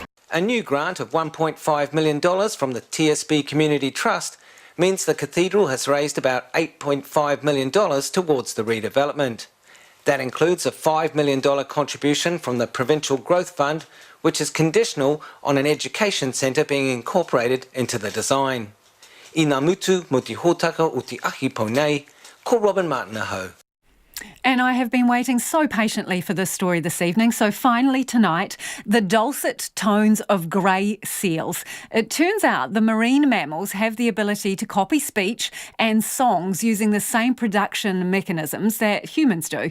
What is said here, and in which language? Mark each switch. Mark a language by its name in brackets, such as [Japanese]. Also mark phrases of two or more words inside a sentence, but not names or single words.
[English] A new grant of $1.5 million from the TSB Community Trust means the cathedral has raised about $8.5 million towards the redevelopment. That includes a $5 million contribution from the Provincial Growth Fund, which is conditional on an education centre being incorporated into the design. [Māori] I ngā mutu mo te hōtaka o te ahi pou nei, ko Robin Martin ahau. [English] And I have been waiting so patiently for this story this evening. So finally tonight, the dulcet tones of grey seals. It turns out the marine mammals have the ability to copy speech and songs using the same production mechanisms that humans do.